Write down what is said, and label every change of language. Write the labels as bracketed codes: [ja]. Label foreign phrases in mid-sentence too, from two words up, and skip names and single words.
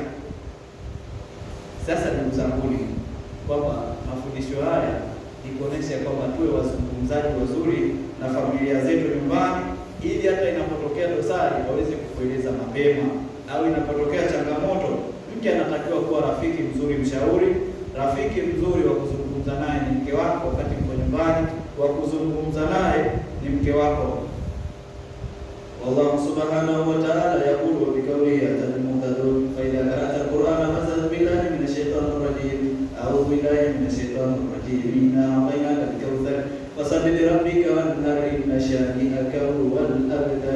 [sw] Sasa ndugu zangu, kwamba mafundisho haya ni kuonesha kwamba tuwe wazungumzaji wazuri na familia zetu nyumbani, ili hata inapotokea dosari waweze kukueleza mapema, au inapotokea changamoto, mke anatakiwa kuwa rafiki mzuri, mshauri. Rafiki mzuri wa kuzungumza naye ni mke wako wakati mko nyumbani, wa kuzungumza naye ni mke wako. [ar] والله سبحانه وتعالى يقول بقوله المهتدون فإذا قرأت القرآن فاستعذ بالله من الشيطان الرجيم أعوذ بالله من الشيطان الرجيم إنا أعطيناك الكوثر فصل لربك وانحر إن شانئك هو الأبتر.